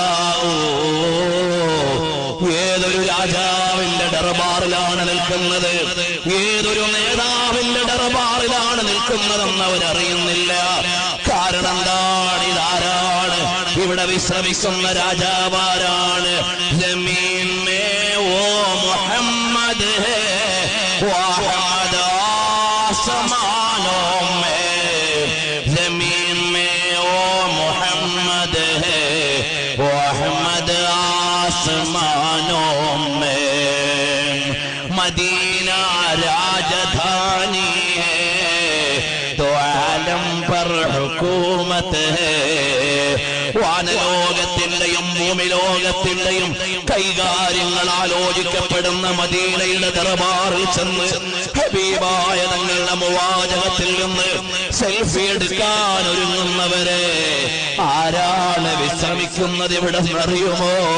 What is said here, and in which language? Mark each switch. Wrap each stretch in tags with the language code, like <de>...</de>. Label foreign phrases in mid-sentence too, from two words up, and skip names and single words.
<ml>ഏതൊരു രാജാവിന്റെ ദർബാറിലാണ് നിൽക്കുന്നത്, ഏതൊരു നേതാവിന്റെ ദർബാറിലാണ് നിൽക്കുന്നതെന്ന് അവരറിയുന്നില്ല. കാരണം എന്താണ്? ഇതാരാണ്? ഇവിടെ വിശ്രമിക്കുന്ന രാജാവാരാണ്?</ml> <ur>زمین میں وہ محمد ہے وہ احمد آسمانوں میں، زمین میں وہ محمد ہے، وہ احمد آسمانوں میں. مدینہ راجدھانی ہے تو عالم پر حکومت ہے.</ur> <ml>വാനലോകത്തിന്റെയും ഭൂമിലോകത്തിന്റെയും കൈകാര്യങ്ങൾ ആലോചിക്കപ്പെടുന്ന മദീനയുടെ ദർബാറിൽ ചെന്ന് ഹബീബായ തങ്ങളുടെ മുവാജഹത്തിൽ നിന്ന് സെൽഫി എടുക്കാൻ ഒരുങ്ങുന്നവരെ ആരാണ് വിശ്രമിക്കുന്നത് ഇവിടെ അറിയുമോ?</ml>